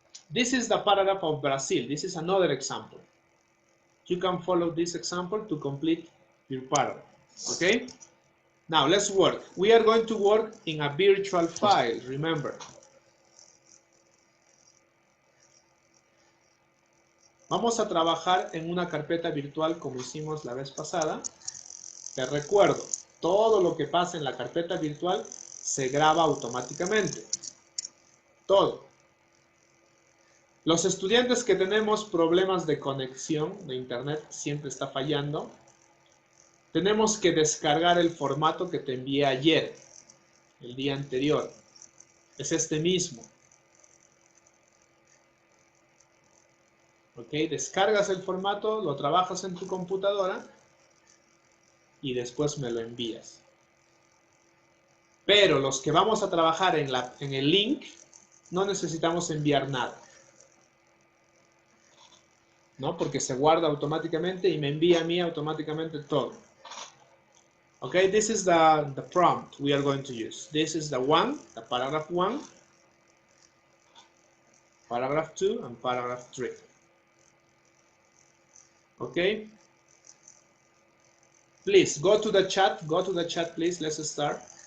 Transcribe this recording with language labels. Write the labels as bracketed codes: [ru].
[en] This is the paragraph of Brazil. This is another example. You can follow this example to complete your paragraph. Okay? Now, let's work. We are going to work in a virtual file, remember. [es] Vamos a trabajar en una carpeta virtual como hicimos la vez pasada. Te recuerdo, todo lo que pasa en la carpeta virtual se graba automáticamente. Todo. Los estudiantes que tenemos problemas de conexión de internet, siempre está fallando, tenemos que descargar el formato que te envié ayer, el día anterior. Es este mismo. ¿Ok? Descargas el formato, lo trabajas en tu computadora y después me lo envías. Pero los que vamos a trabajar en el link, no necesitamos enviar nada. ¿no? Porque se guarda automáticamente y me envía a mí automáticamente todo. [en] Okay, this is the prompt we are going to use. This is the paragraph 1, paragraph 2, and paragraph 3. Okay? Please, go to the chat, please, let's start.